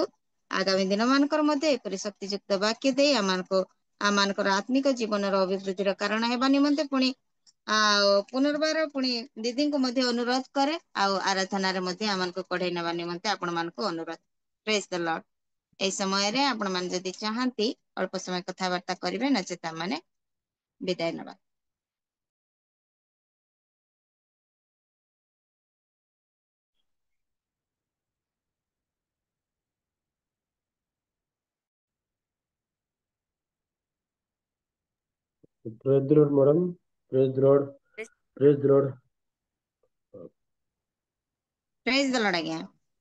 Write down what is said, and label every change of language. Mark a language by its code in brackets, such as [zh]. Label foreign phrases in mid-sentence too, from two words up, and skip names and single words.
[or] ଆଗାମୀ ଦିନ ମାନଙ୍କର ମଧ୍ୟ ଏପରି ଶକ୍ତିଯୁକ୍ତ ବାକ୍ୟ ଦେଇ ଆମମାନଙ୍କର ଆତ୍ମିକ ଜୀବନର ଅଭିବୃଦ୍ଧିର କାରଣ ହେବା ନିମନ୍ତେ ପୁଣି ଆଉ ପୁନର୍ବାର ପୁଣି ଦିଦିଙ୍କୁ ମଧ୍ୟ ଅନୁରୋଧ କରେ, ଆଉ ଆରାଧନାରେ ମଧ୍ୟ ଆମମାନଙ୍କୁ କଢେଇ ନେବା ନିମନ୍ତେ ଆପଣ ମାନଙ୍କୁ ଅନୁରୋଧ। [en] praise the Lord. [or] এই ସମୟରେ ଆପଣମାନେ ଯଦି ଚାହାନ୍ତି ଅଳ୍ପ ସମୟ କଥାବାର୍ତ୍ତା କରିବେ, ନଚେତ ଆମମାନେ ବିଦାୟ ନେବା। [en] Praise the Lord, madam. Praise the Lord. Praise the Lord. praise the Lord ଆଜ୍ଞା।